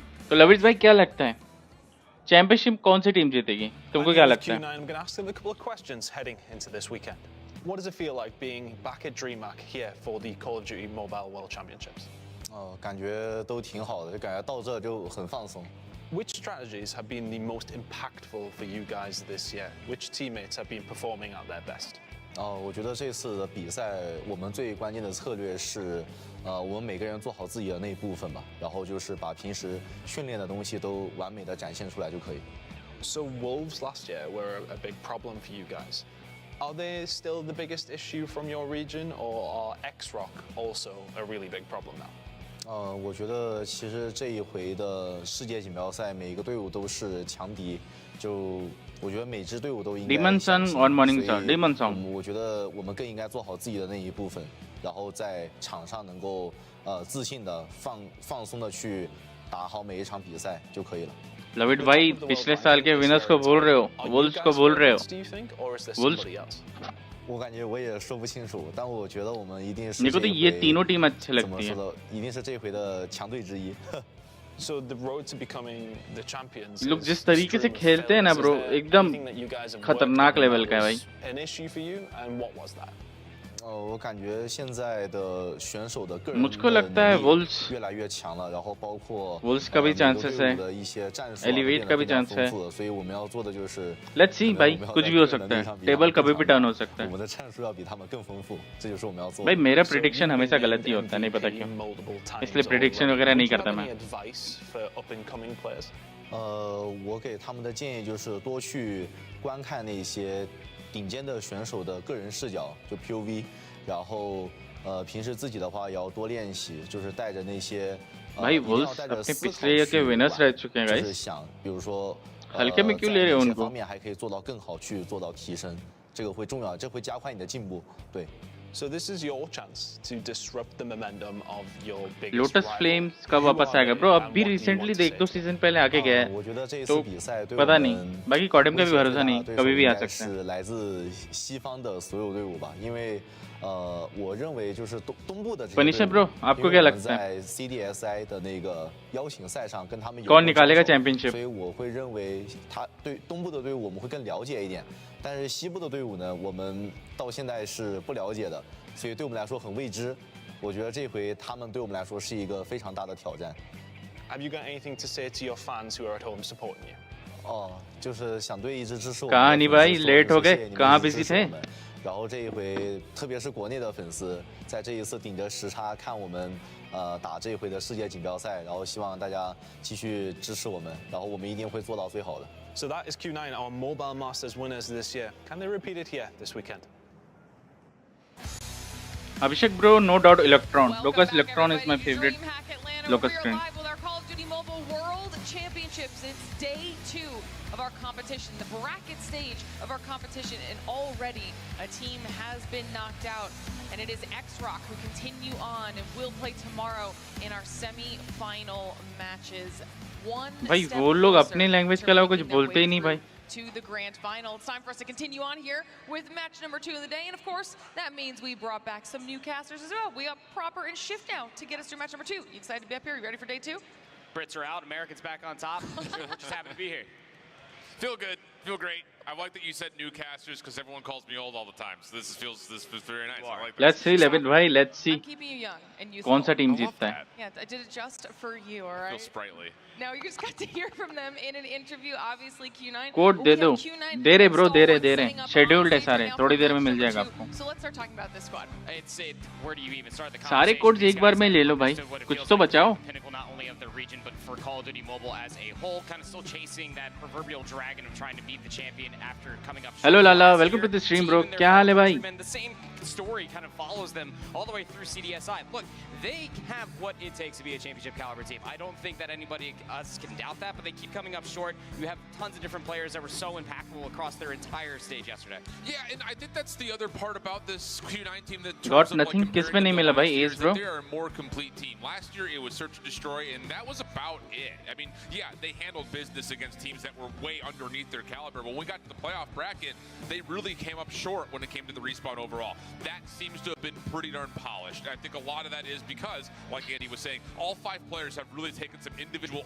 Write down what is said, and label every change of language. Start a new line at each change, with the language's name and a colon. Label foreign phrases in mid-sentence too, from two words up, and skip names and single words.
Hindi: तो लविश भाई क्या लगता है चैंपियनशिप कौन सी टीम जीतेगी तुमको क्या लगता है?
English: I'm going to ask them a couple of questions heading into this weekend. What does it feel like being back at DreamHack here for the Call of Duty Mobile World Championships?
Chinese: 感觉都挺好的，就感觉到这就很放松。
English: Which strategies have been the most impactful for you guys this year? Which teammates have been performing at their best?
Chinese: 我觉得这次的比赛，我们最关键的策略是，我们每个人做好自己的那一部分吧，然后就是把平时训练的东西都完美的展现出来就可以。
English: So Wolves last year were a big problem for you guys. Are they still the biggest issue from your region, or are X-Rock also a really big problem now?
Chinese: 我觉得其实这一回的世界锦标赛，每一个队伍都是强敌，就我觉得每支队伍都应该。 Demon Sun on Morning Star, Demon Sun。我觉得我们更应该做好自己的那一部分，然后在场上能够自信的放松的去打好每一场比赛就可以了。
Hindi: लविड भाई पिछले साल के विनर्स को भूल रहे हो, वुल्स को भूल रहे हो, वुल्स।
Chinese: 我感觉我也说不清楚，但我觉得我们一定是。
Hindi: मेरे को तो ये तीनों टीम अच्छी लगती है।
Chinese: 一定是这回的强队之一。
English: So the road to becoming the champions.
Hindi: लोग जिस तरीके से खेलते हैं ना ब्रो, एकदम खतरनाक लेवल का है भाई।
English: An issue for you, and what was that?
Chinese: 我感觉现在的选手的个人
Hindi: मुझको लगता है वुल्स
Chinese: 越来越强了，然后包括
Hindi: वुल्स का भी चांसेस है,
Chinese: 的一些战术
Hindi: एलिवेट का भी चांस है।
Chinese: 所以我们要做的就是
English: Let's see
Hindi: भाई, कुछ भी हो सकता है, टेबल कभी भी टर्न हो सकता है।
Chinese: 我们的战术要比他们更丰富，这就是我们要做。
Hindi: भाई मेरा प्रेडिक्शन हमेशा गलत ही होता है, नहीं पता क्यों, इसलिए प्रेडिक्शन वगैरह नहीं करता मैं।
Chinese: 我给他们的建议就是多去观看那些顶尖的选手的个人视角，就 POV， 然后平时自己的话也要多练习，就是带着那些
Hindi: भाई वुल्स अपने पिछले ईयर के विनर्स रह चुके हैं गाइस।
Chinese: 就是想，比如说
Hindi: हल्के में क्यों ले रहे हो उनको?
Chinese: 方面还可以做到更好，去做到提升，这个会重要，这会加快你的进步。对。
English: So this is your chance to disrupt the momentum of your biggest
Hindi: Lotus Flames कब वापस आएगा ब्रो? अब भी रिसेंटली देख दो सीजन पहले आके गया है, तो पता नहीं, बाकी कॉडम का भी भरोसा नहीं, कभी भी आ सकता है।
Chinese: 来自西方的所有队伍吧，因为我认为就是东部的这些队伍，
English: Punisher bro,
Hindi: आपको क्या लगता है?
Chinese: 在 CDSI 的那个邀请赛上跟他们有
Hindi: कौन निकालेगा चैंपियनशिप?
Chinese: 所以我会认为他对东部的队伍我们会更了解一点，但是西部的队伍呢，我们到现在是不了解的，所以对我们来说很未知。我觉得这回他们对我们来说是一个非常大的挑战。
English: Have you got anything to say to your fans who are at home supporting you?
Chinese: 就是想对一直支持我们。
Hindi: कहाँ नहीं भाई, लेट हो गए, कहाँ बिजी थे?
Chinese: 然后这一回，特别是国内的粉丝，在这一次顶着时差看我们打这一回的世界锦标赛，然后希望大家继续支持我们，然后我们一定会做到最好的。
English: So that is Q9, our Mobile Masters winners this year. Can they repeat it here this weekend? Abhishek bro, no doubt Electron. Locus Electron is my favorite Locus screen. With our Call of Duty Mobile World Championships, it's day 2 of our competition, the bracket stage of our competition, and already a team has been knocked out, and it is X-Rock who continue on and will play tomorrow in our semi-final matches. One
Hindi: भाई
English: step
Hindi: वो लोग
English: closer
Hindi: अपनी लैंग्वेज
English: to
Hindi: के अलावा
English: making
Hindi: कुछ
English: their
Hindi: बोलते ही
English: way
Hindi: नहीं भाई।
English: to the grand final. It's time for us to continue on here with match number 2 of the day, and of course that means we brought back some new casters as well. We got Proper and Shift now to get us through match number 2. You excited to be up here? You ready for day 2? Brits are out, Americans back on top. We're just happy to be here. Feel good, feel great. I like that you said new casters because everyone calls me old all the time. So this feels very nice. I like that. Let's see, Levin भाई, let's see. I'm keeping you young and youthful.
Hindi: कौन सा टीम जीतता है?
English: Yeah, I did it just for you, all right? Feel sprightly. Now you just got to hear from them in an interview. Obviously Q9.
Hindi: कोड दे दो, दे रहे ब्रो, दे रहे, शेड्यूल्ड है सारे, थोड़ी देर में मिल जाएगा आपको।
English: So let's start talking about this squad. Where do you even start the
Hindi: सारे कोड्स एक बार में ले लो भाई, कुछ तो बचाओ।
English: Pinnacle not only of the region but for Call of Duty Mobile as a whole, kind of still chasing that proverbial dragon of trying to beat the champion after coming up. Hello Lala, welcome to the stream bro.
Hindi: क्या हाल है भाई?
English: The same story kind of follows them all the way through CDSI. Look, they have what it takes to be a championship caliber team. I don't think that anybody else can doubt that, but they keep coming up short. You have tons of different players that were so impactful across their entire stage yesterday. Yeah, and I think that's the other part about this Q9 team that Got nothing.
Hindi: किस में नहीं मिला भाई Ace bro?
English: They're a more complete team. Last year it was search and destroy, and that was about it. I mean, yeah, they handled business against teams that were way underneath their caliber. But when we got to the playoff bracket, they really came up short when it came to the respawn overall. that seems to have been pretty darn polished. I think a lot of that is because, like Andy was saying, all 5 players have really taken some individual